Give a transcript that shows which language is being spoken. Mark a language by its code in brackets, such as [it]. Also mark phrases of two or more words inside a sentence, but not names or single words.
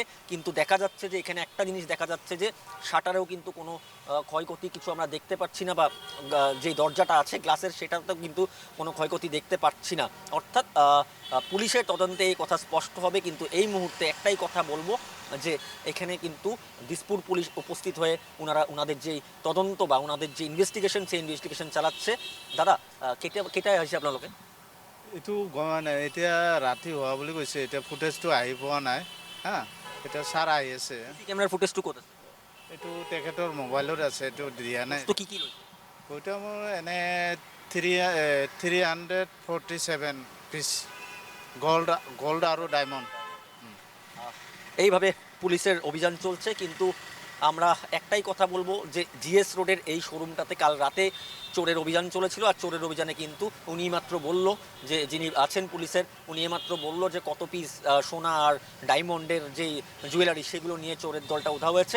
[bn] কিন্তু দেখা যাচ্ছে যে এখানে একটা জিনিস দেখা যাচ্ছে যে শাটারেও কিন্তু কোনো ক্ষয়ক্ষতি কিছু আমরা দেখতে পাচ্ছি না, বা যে দরজাটা আছে গ্লাসের সেটাতেও কিন্তু কোনো ক্ষয়ক্ষতি দেখতে পাচ্ছি না। অর্থাৎ পুলিশের তদন্তে এই কথা স্পষ্ট হবে। কিন্তু এই মুহূর্তে একটাই কথা বলবো যে এখানে কিন্তু দিসপুর পুলিশ উপস্থিত হয়ে ওনাদের যে তদন্ত বা ওনাদের যে ইনভেস্টিগেশন সেই ইনভেস্টিগেশন চালাচ্ছে। [as] দাদা কেইটা আহিছে আপোনালোকে? এইটো গম নাই, এতিয়া ৰাতি হোৱা বুলি কৈছে, এতিয়া ফুটেজটো আহি পোৱা নাই। এতিয়া ছাৰ আহি আছে। কেমেৰাৰ ফুটেজটো ক'ত আছে? এইটো তেখেতৰ মোবাইলত আছে, এইটো দিয়া নাই। কি কি লৈছে? ওইটা মোৰ এনে 347 পিচ গোল্ড আৰু ডায়মণ্ড। [bn] এইভাবে পুলিশের অভিযান চলছে। কিন্তু আমরা একটাই কথা বলবো যে জিএস রোডের এই শোরুমটাতে কাল রাতে চোরের অভিযান চলেছিল। আর চোরের অভিযানে কিন্তু উনি মাত্র বলল, যে যিনি আছেন পুলিশের, উনি মাত্র বলল যে কত পিস সোনা আর ডায়মন্ডের যেই জুয়েলারি সেগুলো নিয়ে চোরের দলটা উঠা হয়েছে।